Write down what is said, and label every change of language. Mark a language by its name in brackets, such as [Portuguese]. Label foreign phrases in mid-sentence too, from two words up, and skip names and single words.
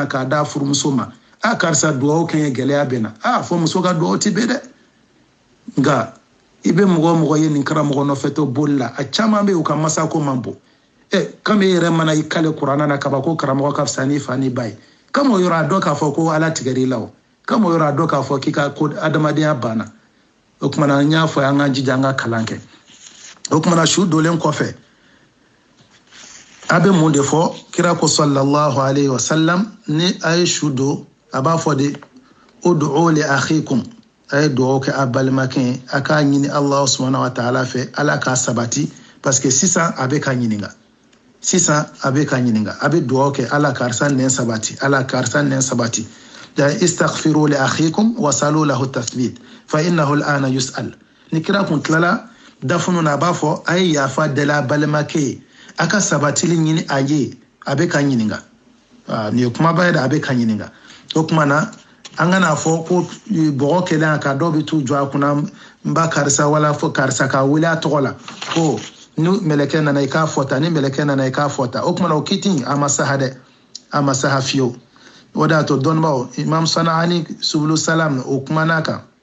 [Bambara] k'a d'a furumuso ma karisa duwawu kɛ ye gɛlɛya bɛ na fɔ muso ka duwawu tɛ bɛn dɛ nka i bɛ mɔgɔ ye nin karamɔgɔ nɔfɛtɔ boli la a caman bɛ yen u ka masako man bon kama e yɛrɛ mana i kale kuranna na kaba ko karamɔgɔ ka fisa n'i fa n'i ba ye kama o yɔrɔ a dɔn k'a fɔ ko ala tigɛr'i la o kama o yɔrɔ a dɔn k'a fɔ k'i ka ko adamadenya banna o kuma na n y'a fɔ an ka jija an ka kalan kɛ o kuma na su dolen kɔfɛ a bɛ mun de fɔ kira ko [Arabic] صلى الله عليه وسلم [Bambara] ni a ye su don a b'a fɔ de [Arabic] ادعوا لأخيكم [Bambara] a ye duwawu kɛ a balimakɛ ye a k'a ɲini [Arabic] الله سبحانه وتعالى [Bambara] fɛ ala k'a sabati [French] parce que [Bambara] sisan a bɛ ka ɲininka a bɛ duwawu kɛ ala karisa nɛn sabati ala karisa nɛn sabati [Arabic] استغفروا لأخيكم وسلوا له التثبيت فإنه الآن يسأل [Bambara] ni kira kun tilala dafunu na a b'a fɔ a ye yafa deli a balimakɛ ye a ka sabatili ɲini a ye a bɛ ka ɲininka nin ye kumaba ye dɛ a bɛ ka ɲininka o kuma na an kana fɔ ko bɔgɔ kɛlen a ka dɔw bɛ t'u jɔ a kunna n ba karisa wala fo karisa k'a wele a tɔgɔ la ko ni mɛlɛkɛ nana i k'a fɔta ni mɛlɛkɛ nana i k'a fɔta o kuma na o kiti a ma saha dɛ a ma saha fiyewu o de y'a to dɔnnibaw imam Sana'ani subulu salam o kumana kan